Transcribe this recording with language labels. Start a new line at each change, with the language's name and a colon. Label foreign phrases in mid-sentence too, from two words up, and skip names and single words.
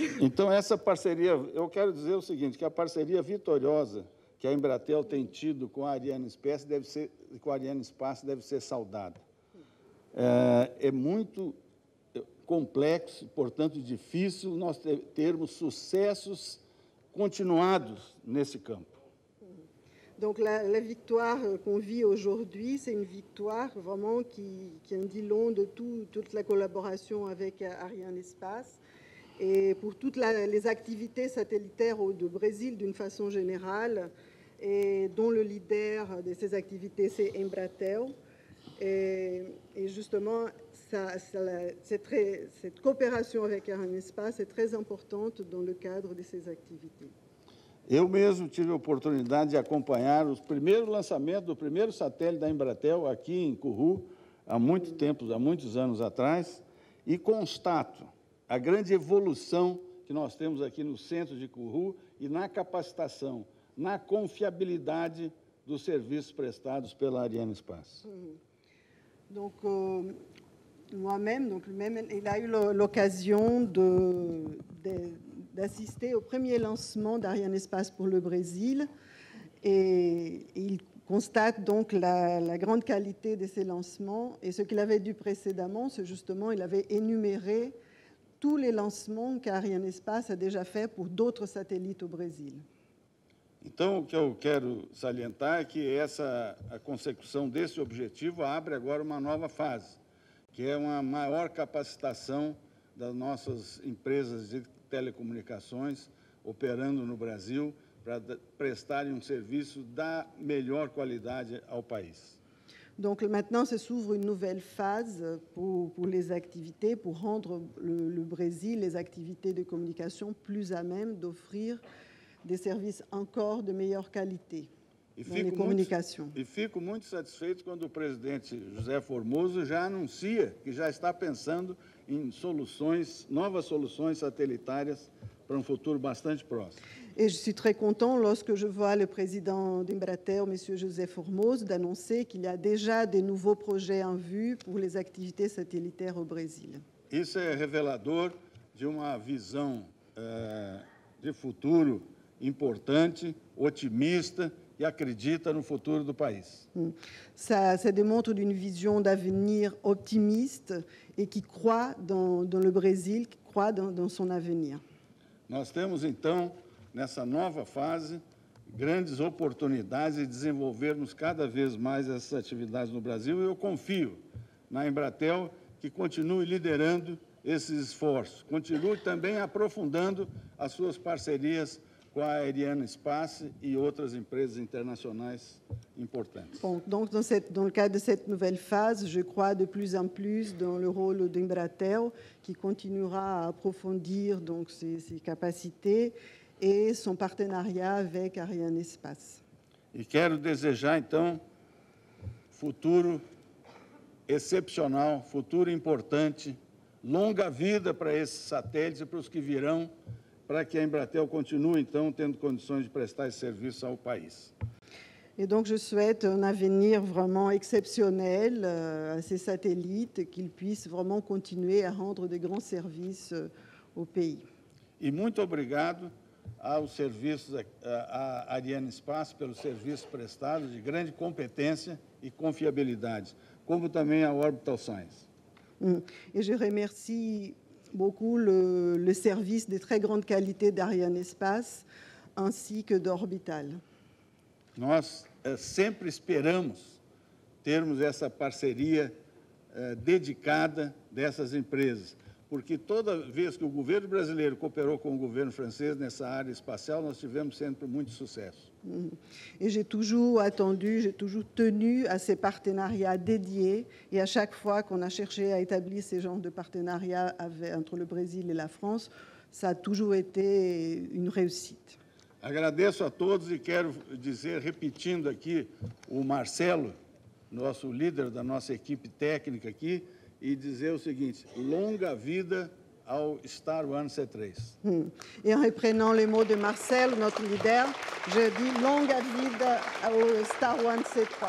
Portuguese: Então, essa parceria, eu quero dizer o seguinte, que a parceria vitoriosa que a Embratel tem tido com a Arianespace deve ser saudada. É muito complexo, portanto difícil, nós termos sucessos continuados nesse campo.
French: Donc la victoire qu'on vit aujourd'hui, c'est une victoire vraiment qui en dit long de toute la collaboration avec Arianespace et pour toutes les activités satellitaires du Brésil d'une façon générale, et dont le leader de ces activités, c'est Embratel. Et justement, cette coopération avec Arianespace est très importante dans le cadre de ces activités.
Portuguese: Eu mesmo tive a oportunidade de acompanhar os primeiros lançamentos do primeiro satélite da Embratel aqui em Kourou, há muitos anos atrás, e constato a grande evolução que nós temos aqui no centro de Kourou e na capacitação, na confiabilidade dos serviços prestados pela Arianespace.
French: Donc, moi-même, il a eu l'occasion d'assister au premier lancement d'Arianespace pour le Brésil, et il constate donc la grande qualité de ces lancements. Et ce qu'il avait dit précédemment, c'est justement, il avait énuméré tous les lancements qu'Arianespace a déjà fait pour d'autres satellites au Brésil.
Portuguese: Então, o que eu quero salientar é que a consecução desse objetivo abre agora uma nova fase, que é uma maior capacitação das nossas empresas de telecomunicações operando no Brasil para prestarem um serviço da melhor qualidade ao país.
French: Donc maintenant, s'ouvre une nouvelle phase pour les activités, pour rendre le Brésil, les activités de communication plus à même d'offrir des services encore de meilleure qualité dans les communications.
Portuguese: E fico muito satisfeito quando o presidente José Formoso já anuncia que já está pensando em novas soluções satelitárias para um futuro bastante próximo.
French: Et je suis très content lorsque je vois le président d'Embratel, M. José Formoso, d'annoncer qu'il y a déjà des nouveaux projets en vue pour les activités satellitaires au Brésil.
Portuguese: Isso é revelador de uma visão de futuro importante, otimista, e acredita no futuro do país.
French: Ça démontre une vision d'avenir optimiste et qui croit dans le Brésil, qui croit dans son avenir.
Portuguese: Nós temos, então, nessa nova fase, grandes oportunidades e desenvolvermos cada vez mais essas atividades no Brasil. E eu confio na Embratel que continue liderando esses esforços, continue também aprofundando as suas parcerias com a Arianespace et outras empresas
French: internationales importantes. Bon, donc dans le cadre de cette nouvelle phase, je crois de plus en plus dans le rôle d'Embratel, qui continuera à approfondir donc ses capacités et son partenariat avec Arianespace.
Portuguese: E quero desejar, então, futuro excepcional, futuro importante, longa vida para esses satélites e para os que virão, para que a Embratel continue, então, tendo condições de prestar esse serviço ao país.
French: Et donc, je souhaite un avenir vraiment exceptionnel à ces satellites, qu'ils puissent vraiment continuer à rendre de grands services au pays.
Portuguese: E muito obrigado aos serviços, à Arianespace, pelos serviços prestados de grande competência e confiabilidade, como também à Orbital Science.
French: Et je remercie beaucoup le service de très grande qualité d'Arianespace ainsi que d'Orbital.
Portuguese: Nós sempre esperamos termos essa parceria dedicada dessas empresas, porque toda vez que o governo brasileiro cooperou com o governo francês nessa área espacial, nós tivemos sempre muito sucesso.
French: Et j'ai toujours attendu, j'ai toujours tenu à ces partenariats dédiés. Et à chaque fois qu'on a cherché à établir ces genres de partenariats entre le Brésil et la France, ça a toujours été une réussite.
Portuguese: Agradeço a todos e quero dizer, repetindo aqui, o Marcelo, nosso líder da nossa equipe técnica aqui, e dizer o seguinte: longa vida au Star One C3.
French: Et en reprenant les mots de Marcel, notre leader, je dis longue vida au Star One C3.